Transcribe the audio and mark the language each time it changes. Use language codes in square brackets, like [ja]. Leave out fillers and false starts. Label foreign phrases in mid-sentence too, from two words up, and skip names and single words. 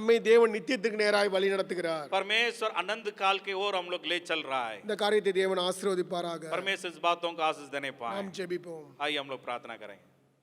[ta] நம்மை தேவன் நித்தியத்துக்கு நேராய் வழி நடத்துகிறார். [hi] परमेश्वर अनंत काल के ओर हम लोग ले चल रहा है. [ta] இந்த காரியத்தை தேவன் ஆசீர்வதிப்பாராக. [hi] परमेश्वर इस बातों को आशीष देने पाए. [ta] நாம் ஜெபிப்போம். [hi] आइए हम लोग प्रार्थना करेंगे.